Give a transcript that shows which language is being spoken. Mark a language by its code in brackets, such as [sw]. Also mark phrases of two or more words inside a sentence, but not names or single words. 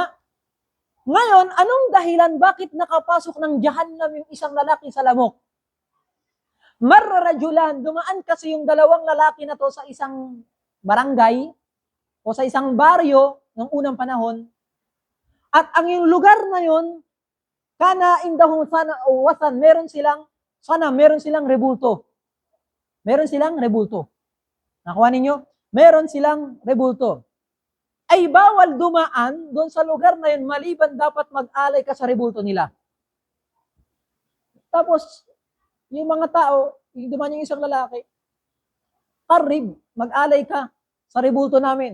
[tl] Ngayon, anong dahilan bakit nakapasok ng Jahannam yung isang lalaki sa lamok? Marrajulan, dumaan kasi yung dalawang lalaki na to sa isang barangay o sa isang baryo ng unang panahon. At ang yung lugar na yun, kana indahong sana wasan, meron silang rebulto. Meron silang rebulto. Nakuha ninyo? Meron silang rebulto. Ay bawal dumaan doon sa lugar na yun, maliban dapat mag-alay ka sa rebulto nila. Tapos, yung mga tao, yung dumaan yung isang lalaki, karib, mag-alay ka sa rebulto namin.